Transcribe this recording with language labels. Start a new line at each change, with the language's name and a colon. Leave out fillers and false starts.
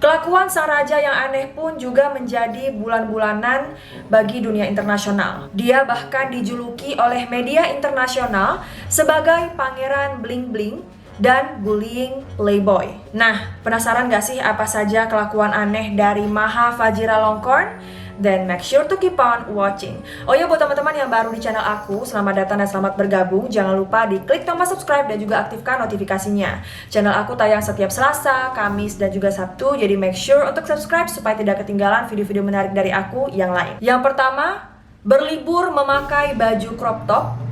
Indonesian: Kelakuan sang raja yang aneh pun juga menjadi bulan-bulanan bagi dunia internasional. Dia bahkan dijuluki oleh media internasional sebagai pangeran bling-bling dan bullying playboy. Nah, penasaran gak sih apa saja kelakuan aneh dari Maha Vajiralongkorn?
English: Then make sure to keep on watching.
Indonesian: Oh ya, buat teman-teman yang baru di channel aku, selamat datang dan selamat bergabung. Jangan lupa diklik tombol subscribe dan juga aktifkan notifikasinya. Channel aku tayang setiap Selasa, Kamis, dan juga Sabtu. Jadi
English: make sure
Indonesian: untuk subscribe supaya tidak ketinggalan video-video menarik dari aku yang lain. Yang pertama, berlibur memakai baju crop top